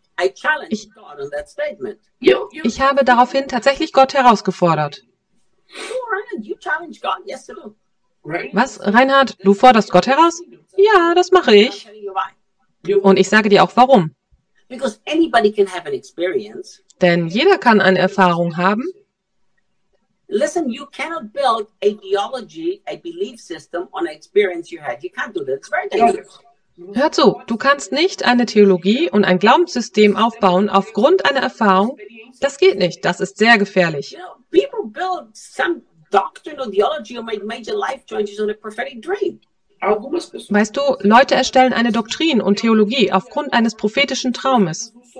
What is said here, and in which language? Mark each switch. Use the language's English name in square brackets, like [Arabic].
[English] I challenged God on that statement. [German] Ich habe daraufhin tatsächlich Gott herausgefordert. [English] You challenge God? Yes, I do. [German] Was, Reinhard, du forderst Gott heraus? Ja, das mache ich. Und ich sage dir auch, warum. [English] Because anybody can have an experience. [German] Denn jeder kann eine Erfahrung haben. [English] Listen, you cannot build a theology, a belief system on an experience you had. You can't do that. It's very dangerous. [German] Hör zu, du kannst nicht eine Theologie und ein Glaubenssystem aufbauen aufgrund einer Erfahrung. Das geht nicht. Das ist sehr gefährlich. [English] People build some doctrinal theology or make major life changes on a prophetic dream. [German] Weißt du, Leute erstellen eine Doktrin und Theologie aufgrund eines prophetischen Traumes.